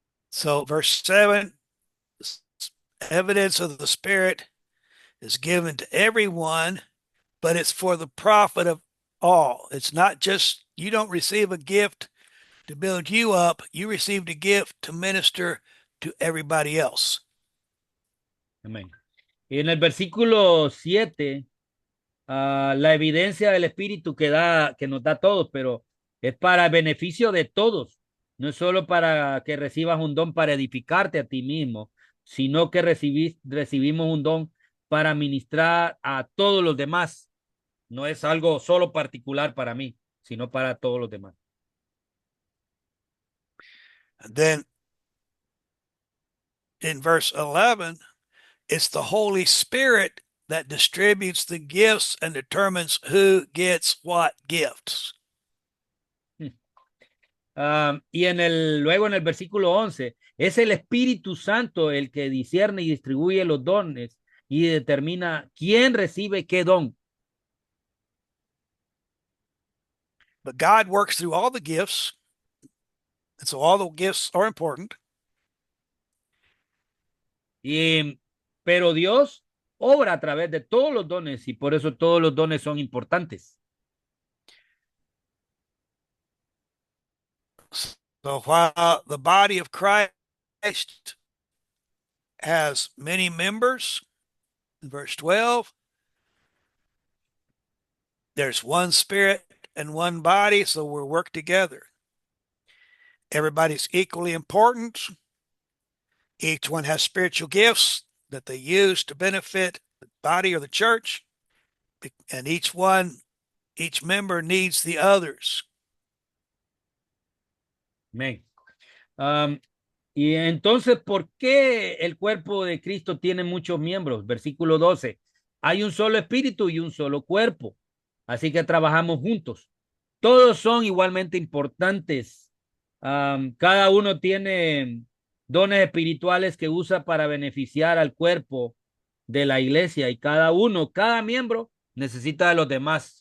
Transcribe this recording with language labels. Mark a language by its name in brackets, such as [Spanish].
[English] So verse 7, evidence of the Spirit is given to everyone, but it's for the profit of all. It's not just, you don't receive a gift to build you up, you received a gift to minister to everybody else. [Spanish] Amén. Y en el versículo 7, la evidencia del Espíritu que nos da a todos, pero es para beneficio de todos. No es solo para que recibas un don para edificarte a ti mismo, sino que recibimos un don para ministrar a todos los demás. No es algo solo particular para mí, sino para todos los demás. [English] And then in verse 11, it's the Holy Spirit that distributes the gifts and determines who gets what gifts. [Spanish] Y luego en el versículo 11, es el Espíritu Santo el que discierne y distribuye los dones y determina quién recibe qué don. [English] But God works through all the gifts, and so all the gifts are important. [Spanish] Pero Dios obra a través de todos los dones y por eso todos los dones son importantes. [English] So while the body of Christ has many members, in verse 12, there's one Spirit and one body, so we're work together. Everybody's equally important. Each one has spiritual gifts that they use to benefit the body or the church, and each member needs the others. [Spanish] Amén. Y entonces, ¿por qué el cuerpo de Cristo tiene muchos miembros? Versículo 12. Hay un solo espíritu y un solo cuerpo. Así que trabajamos juntos. Todos son igualmente importantes. Cada uno tiene dones espirituales que usa para beneficiar al cuerpo de la iglesia y cada miembro necesita de los demás.